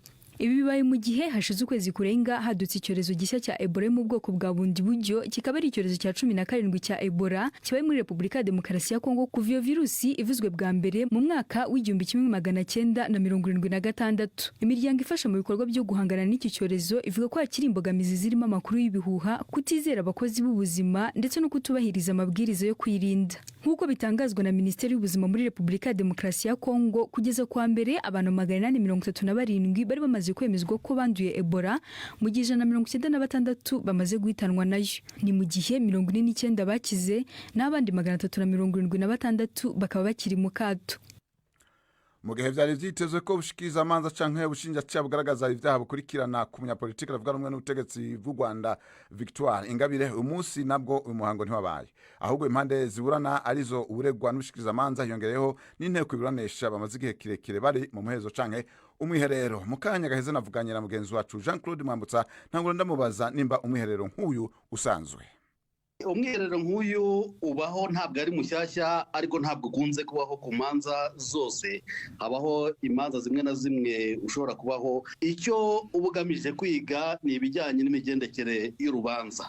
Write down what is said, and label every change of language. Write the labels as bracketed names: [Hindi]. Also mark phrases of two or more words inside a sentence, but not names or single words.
[Kinyarwanda] Ibi bibaye mu gihe hashize ukwezi kurenga hadutse icyorezo gishya cya Ebola mu bwoko bwa bundi buryo kikaba ari icyorezo cya 17 cya Ebola kibaye muri Republika Demokarasi ya Kongo kuva iyo virusi ivuzwe bwa mbere mu mwaka w'1976. Imiryango ifasha mu bikorwa byo guhangana n'iki cyorezo ivuga ko hakiri imbogamizi zirimo amakuru y'ibihuha, kutizera abakozi b'ubuzima ndetse no kutubahiriza amabwiriza yo kwirinda. Nk'uko bitangazwa na Minisiteri y'Ubuzima muri Republika Demokarasi ya Kongo, kugeza kwa mbere abantu 837 bari bamaze kwemezwa ko banduye Ebola mu gihe 196 bamaze guhitanwa nayo. Ni mu gihe 49 bakize n'abandi 376 bakaba bakiri mu kato. [Rundi] Mu gihe vyari vyitezwe ko bushikiriza amanza canke ubushinjacyaha bugaragaza ivyaha bukurikirana ku munyapolitiki ravuga rumwe n'ubutegetsi bw'u Rwanda Victoire Ingabire, umunsi nabwo uyu muhango ntiwabaye, ahubwo impande ziburana arizo uburegwa n'ubushikiriza amanza hiyongereyeho n'inteko iburanisha bamaze igihe kirekire bari mu muhezo canke umwiherero. Mu kanya gaheze navuganye na mugenzi wacu Jean Claude Mwambutsa ntangura ndamubaza nimba umwiherero nk'uyu usanzwe. [Kinyarwanda] Umwiherero nk'uyu ubaho ntabwo ari mushyashya ariko ntabwo ukunze kubaho ku manza zose, habaho imanza zimwe na zimwe ushobora kubaho. Icyo ubugamije kwiga ni ibijyanye n'imigendekere y'urubanza.